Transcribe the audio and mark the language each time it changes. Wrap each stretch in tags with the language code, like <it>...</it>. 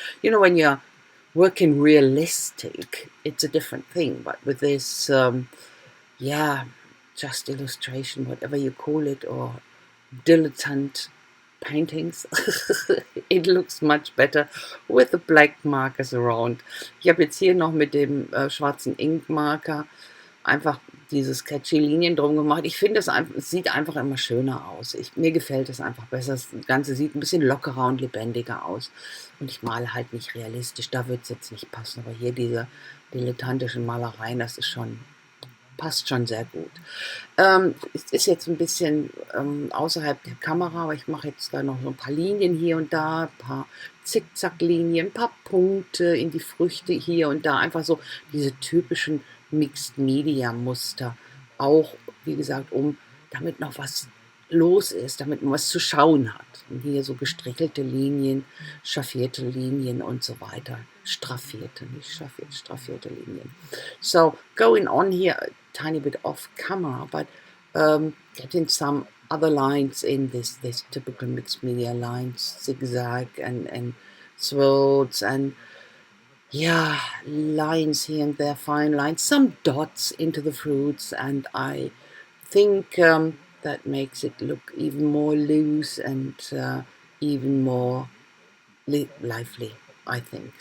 <en>You know, when you're working realistic, it's a different thing. But with this, yeah, just illustration, whatever you call it, or dilettante paintings, it looks much better with the black markers around.</en> <de>Ich habe jetzt hier noch mit dem schwarzen Inkmarker einfach diese sketchy Linien drum gemacht. Ich finde, es sieht einfach immer schöner aus. Mir gefällt es einfach besser. Das Ganze sieht ein bisschen lockerer und lebendiger aus. Und ich male halt nicht realistisch, da wird es jetzt nicht passen. Aber hier diese dilettantischen Malereien, das ist schon, passt schon sehr gut. Es ist jetzt ein bisschen außerhalb der Kamera, aber ich mache jetzt da noch so ein paar Linien hier und da, ein paar Zickzacklinien, ein paar Punkte in die Früchte hier und da. Einfach so diese typischen Mixed-Media-Muster. Auch, wie gesagt, damit noch was los ist, damit man was zu schauen hat. Und hier so gestrickelte Linien, schraffierte Linien und so weiter. Straffierte, nicht schraffiert, straffierte Linien.</de> <en>So, going on here a tiny bit off camera, but getting some other lines in this typical mixed media lines, zigzag and swirls and yeah, lines here and there, fine lines, some dots into the fruits, and I think that makes it look even more loose and even more lively, I think.</en>